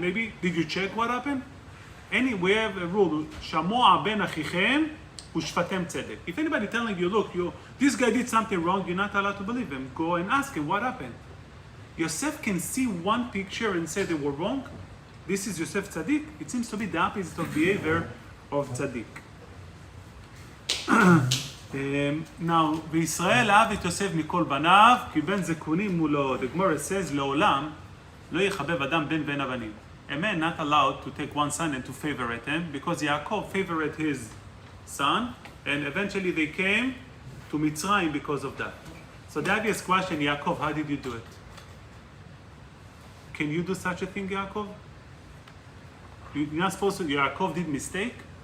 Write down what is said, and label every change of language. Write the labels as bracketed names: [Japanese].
[English] Maybe, did you check what happened? We have a rule, [Hebrew] שמוע בין אחיכם, Ushfatem tzedek. [English] If anybody telling you, look, this guy did something wrong, you're not allowed to believe him. Go and ask him what happened. Yosef can see one picture and say they were wrong. This is Yosef tzaddik. It seems to be the opposite of behavior of tzaddik. [Hebrew] Now, וישראל אהב את יוסף מכל בניו, כי בן זקונים מולו. [English] The Gemara says, [Hebrew] לעולם לא יחבב אדם בן בן הבנים. [English] A man not allowed to take one son and to favorite him, because Yaakov favored his son, and eventually they came to Mitzrayim because of that. So the obvious question, Yaakov, how did you do it? Can you do such a thing, Yaakov? You're not supposed to. Yaakov did mistake?